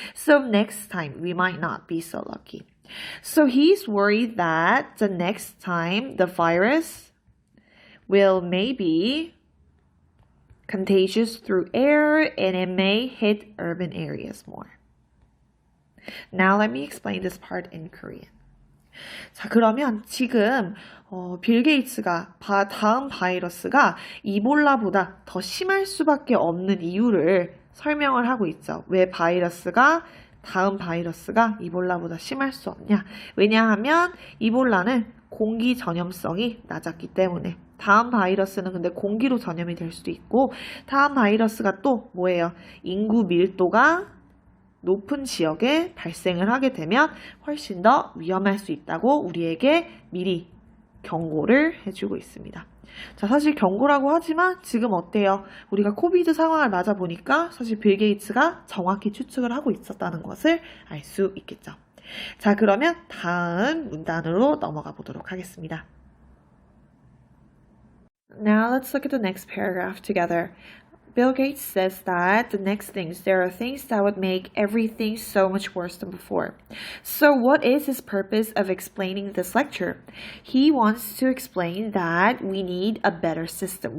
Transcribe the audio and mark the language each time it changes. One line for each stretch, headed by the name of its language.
English: So next time we might not be so lucky. So he's worried that the next time the virus will maybe contagious through air and it may hit urban areas more. Now let me explain this part in Korean.
Korean: 자, 그러면 지금 빌 게이츠가 다음 바이러스가 이볼라보다 더 심할 수밖에 없는 이유를 설명을 하고 있죠. 왜 다음 바이러스가 이볼라보다 심할 수 없냐? 왜냐하면 이볼라는 공기 전염성이 낮았기 때문에. 다음 바이러스는 근데 공기로 전염이 될 수도 있고, 다음 바이러스가 또 뭐예요? 인구 밀도가 높은 지역에 발생을 하게 되면 훨씬 더 위험할 수 있다고 우리에게 미리 경고를 해주고 있습니다. 자, 사실 경고라고 하지만 지금 어때요? 우리가 코비드 상황을 맞아보니까 사실 빌 게이츠가 정확히 추측을 하고 있었다는 것을 알 수 있겠죠. 자, 그러면 다음 문단으로 넘어가 보도록 하겠습니다.
English: Now let's look at the next paragraph together. Bill Gates says that there are things that would make everything so much worse than before. So what is his purpose of explaining this lecture? He wants to explain that we need a better system.